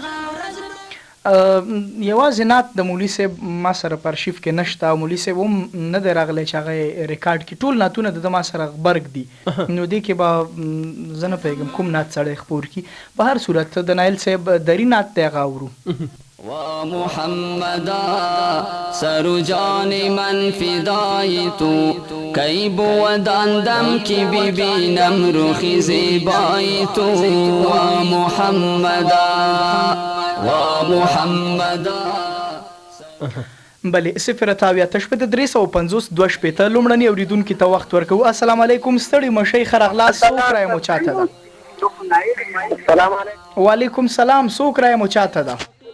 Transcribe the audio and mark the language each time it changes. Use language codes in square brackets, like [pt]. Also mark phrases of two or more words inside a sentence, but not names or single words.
[ps] یوازې نعت د مولوي صاحب ما سره په ارشیف کې نشته او مولوي صاحب هم نه دی راغلی چې هغه ریکارډ کړي. ټول نعتونه د ما سره غبرګ دي. نو دې کې به زه نه پوهېږم کوم نعت سړی خپور کړي. په هر صورت د نایل صاحب دري نعت دی هغه اورو. [fa] و محمدا سر جان من فدای تو کی بودان دم کی ببینم رخ زیبای تو و محمدا و محمدا. [ps] بلې 0 350 250 لومړني اوریدونکي ته وخت ورکوو. [ar] السلام علیکم [ps] ستړي مشي خرغلاس څوک رایم او چاته ده؟ [ar] السلام علیکم. وعلیکم سلام [ps] څوک رایم او چاته ده؟